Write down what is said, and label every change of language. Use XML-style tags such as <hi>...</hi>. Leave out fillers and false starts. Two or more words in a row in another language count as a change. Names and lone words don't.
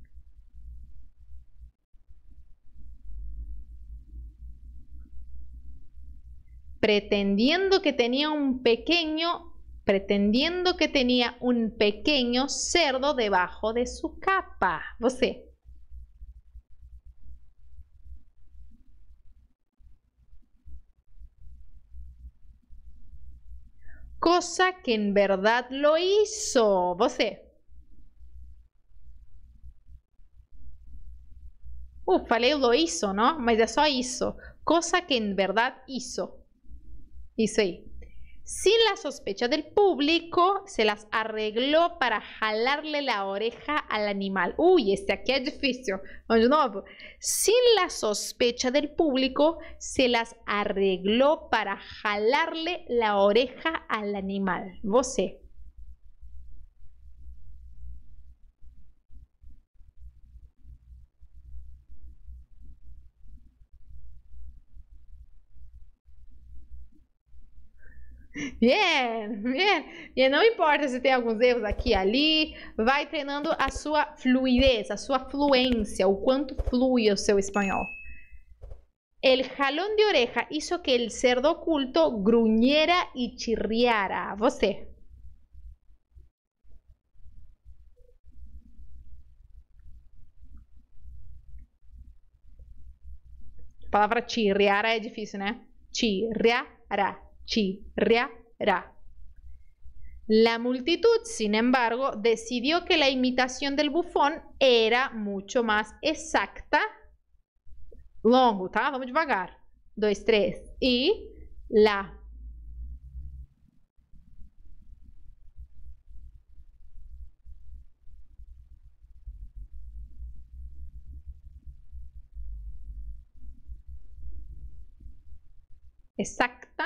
<es>Pretendiendo que tenía un pequeño cerdo debajo de su capa.</es> <pt>Você.</pt> <es>Cosa que en verdad lo hizo.</es> <pt>Você. Falei</pt> <es>lo hizo, ¿no?</es> <pt>Mas é só isso.</pt> <es>Cosa que en verdad hizo.</es> <pt>Isso aí.</pt> <es>Sin la sospecha del público, se las arregló para jalarle la oreja al animal. Uy, este aquí es difícil. Vamos de nuevo. Sin la sospecha del público, se las arregló para jalarle la oreja al animal. Você. Bien, bien.</es> <pt>E não importa se tem alguns erros aqui e ali, vai treinando a sua fluidez, a sua fluência, o quanto flui o seu espanhol.</pt> <es>El jalón de oreja hizo que el cerdo oculto gruñera y chirriara.</es> <pt>Você. A palavra chirriara é difícil, né?</pt> <es>Chirriara. Chirriara. La multitud, sin embargo, decidió que la imitación del bufón era mucho más exacta.</es> <pt>Longo, tá? Vamos devagar. 2, 3.</pt> <es>Y la exacta.</es>